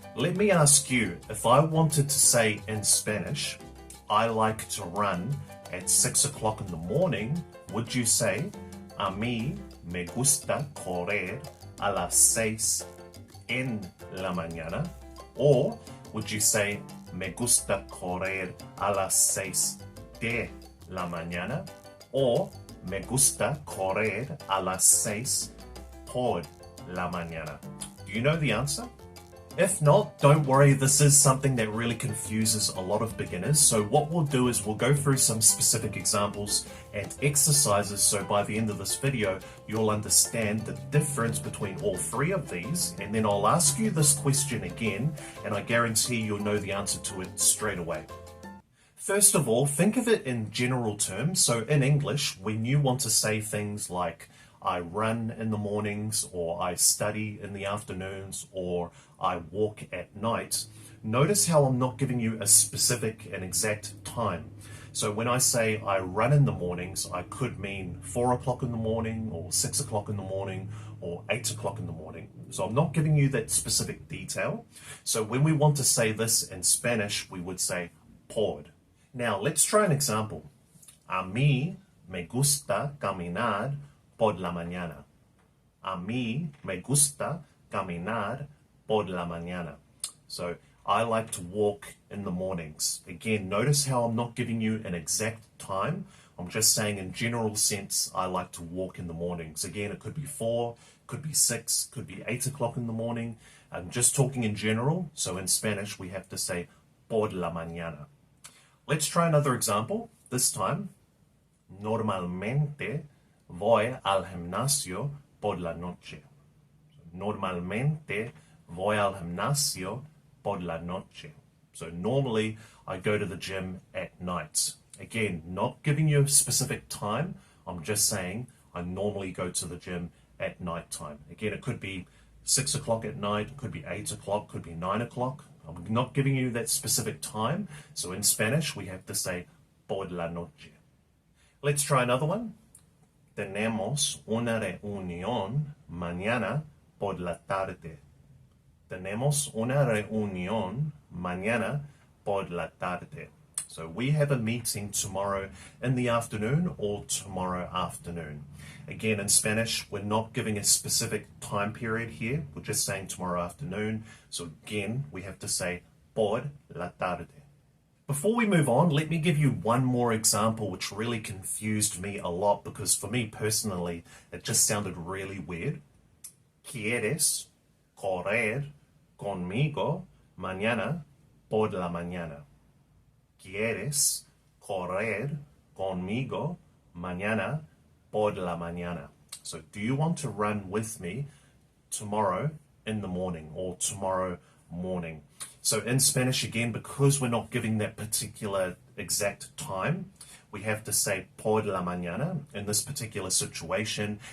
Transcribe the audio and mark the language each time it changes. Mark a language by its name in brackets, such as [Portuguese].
[English] Let me ask you, if I wanted to say in Spanish, I like to run at 6 o'clock in the morning, would you say, [Spanish] a mí me gusta correr a las 6 en la mañana? [English] Or would you say, [Spanish] me gusta correr a las 6 de la mañana? [English] Or [Spanish] me gusta correr a las 6 por la mañana? [English] Do you know the answer? If not, don't worry, this is something that really confuses a lot of beginners. So what we'll do is we'll go through some specific examples and exercises, so by the end of this video, you'll understand the difference between all three of these, and then I'll ask you this question again, and I guarantee you'll know the answer to it straight away. First of all, think of it in general terms. So in English, when you want to say things like I run in the mornings, or I study in the afternoons, or I walk at night, notice how I'm not giving you a specific and exact time. So when I say I run in the mornings, I could mean 4 o'clock in the morning, or 6 o'clock in the morning, or 8 o'clock in the morning. So I'm not giving you that specific detail. So when we want to say this in Spanish, we would say por. Now let's try an example. [Spanish] A mí me gusta caminar por la mañana. A mí me gusta caminar por la mañana. [English] So I like to walk in the mornings. Again, notice how I'm not giving you an exact time. I'm just saying in general sense, I like to walk in the mornings. Again, it could be 4, could be 6, could be 8 o'clock in the morning. I'm just talking in general. So in Spanish, we have to say [Spanish] por la mañana. [English] Let's try another example. This time, [Spanish] normalmente voy al gimnasio por la noche. Normalmente voy al gimnasio por la noche. [English] So normally I go to the gym at night. Again, not giving you a specific time. I'm just saying I normally go to the gym at night time. Again, it could be 6 o'clock at night, it could be 8 o'clock, could be 9 o'clock. I'm not giving you that specific time. So in Spanish, we have to say [Spanish] por la noche. [English] Let's try another one. [Spanish] Tenemos una reunión mañana por la tarde. Tenemos una reunión mañana por la tarde. [English] So we have a meeting tomorrow in the afternoon or tomorrow afternoon. Again, in Spanish, we're not giving a specific time period here. We're just saying tomorrow afternoon. So again, we have to say [Spanish] por la tarde. [English] Before we move on, let me give you one more example which really confused me a lot, because for me personally, it just sounded really weird. [Spanish] ¿Quieres correr conmigo mañana por la mañana? ¿Quieres correr conmigo mañana por la mañana? [English] So do you want to run with me tomorrow in the morning, or tomorrow morning? So in Spanish, again, because we're not giving that particular exact time, we have to say [Spanish] por la mañana [English] in this particular situation.